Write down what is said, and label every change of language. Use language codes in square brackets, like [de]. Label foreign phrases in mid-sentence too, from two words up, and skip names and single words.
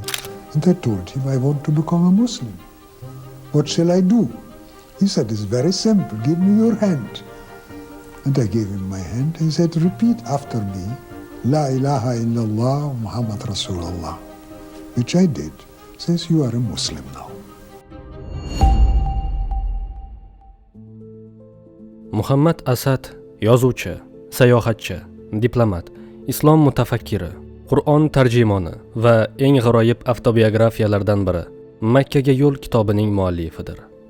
[en] And I told him, I want to become a Muslim. What shall I do? He said, it's very simple, give me your hand. And I gave him my hand. He said, repeat after me, [ar] لا إله إلا الله محمد رسول الله, [en] which I did. Says, you are a Muslim now. [uz] Muhammad Asad yozuvchi, sayohatchi, diplomat, islom mutafakkiri, Qur'on tarjimoni va eng g'aroyib avtobiografiyalardan biri Makkaga yo'l kitobining muallifidir.